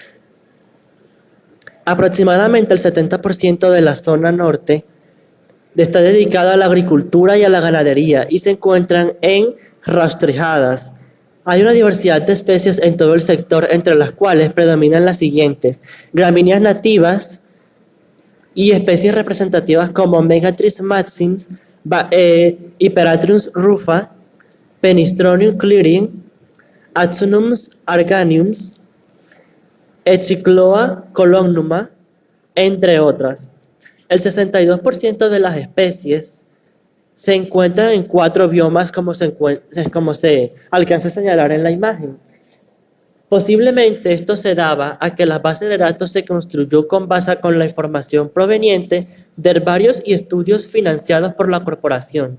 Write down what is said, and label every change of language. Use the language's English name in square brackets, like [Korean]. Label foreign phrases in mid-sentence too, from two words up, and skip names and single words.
[Spanish] Aproximadamente el 70% de la zona norte está dedicada a la agricultura y a la ganadería y se encuentran enrastrejadas. Hay una diversidad de especies en todo el sector, entre las cuales predominan las siguientes: gramíneas nativas y especies representativas como Megatrix maximus, Hyperatrius rufa, Penistronium clearing, Axonus arganiums, Echicloa columnuma, entre otras. El 62% de las especies se encuentran en 4 biomas como se alcanza a señalar en la imagen. Posiblemente esto se daba a que la base de datos se construyó con base con la información proveniente de herbarios y estudios financiados por la corporación.